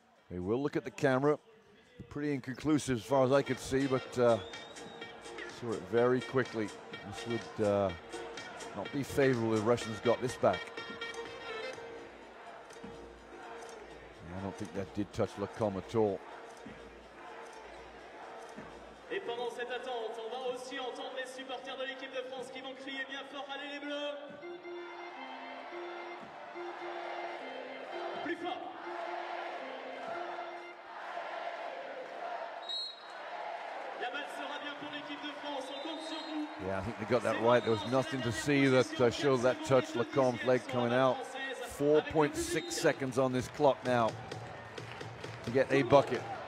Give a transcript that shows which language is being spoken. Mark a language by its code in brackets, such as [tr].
[en] They will look at the camera. Pretty inconclusive as far as I could see, but saw it very quickly. This would not be favorable if the Russians got this back. I don't think that did touch Lacombe at all. [fr] Et pendant cette attente, on va aussi entendre les supporters de l'équipe de France qui vont crier bien fort, allez les Bleus! Plus fort! La balle sera bien pour l'équipe de France, on compte sur vous. [en] Yeah, I think they got that right. There was nothing to see that showed that touch Lacombe's leg coming out. 4.6 seconds on this clock now to get a bucket.